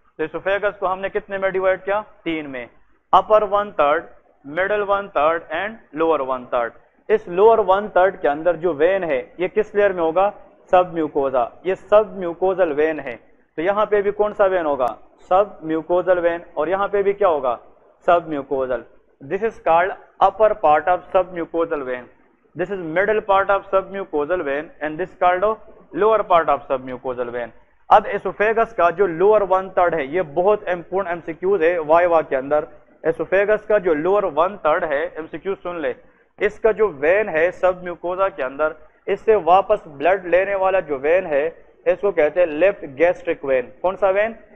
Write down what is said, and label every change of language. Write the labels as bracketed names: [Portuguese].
[Hindi] तो एसोफेगस को हमने कितने में डिवाइड किया? 3 में। अपर 1/3, मिडल 1/3 एंड लोअर 1/3। इस लोअर 1/3 के अंदर जो वेन है ये किस लेयर में होगा? सब म्यूकोजा। ये सब म्यूकोजल वेन है। तो यहाँ पे भी कौन सा वेन होगा? सब म्यूकोजल वेन। और यहाँ पे भी क्या होगा? सब mucosal. [English] This is called upper part of submucosal vein. This is middle part of submucosal vein and this called lower part of submucosal vein. [Hindi] अब एसोफेगस का जो लोअर 1/3 है ये बहुत इंपोर्टेंट एमसीक्यूज है वाइवा के अंदर। एसोफेगस का जो लोअर 1/3 है, एमसीक्यू सुन ले, इसका जो वेन है सब म्यूकोजा के अंदर, इससे वापस ब्लड लेने वाला जो वेन है इसको कहते हैं लेफ्ट गैस्ट्रिक वेन। कौन सा वेन?